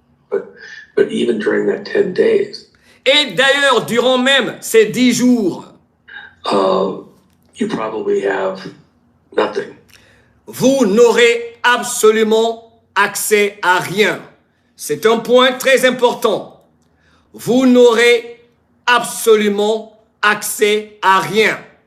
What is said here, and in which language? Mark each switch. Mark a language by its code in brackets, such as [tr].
[en] But even during that 10 days, [fr] Et d'ailleurs, durant même ces 10 jours, [en] you probably have nothing. [fr] vous n'aurez absolument accès à rien. C'est un point très important. Vous n'aurez absolument accès à rien.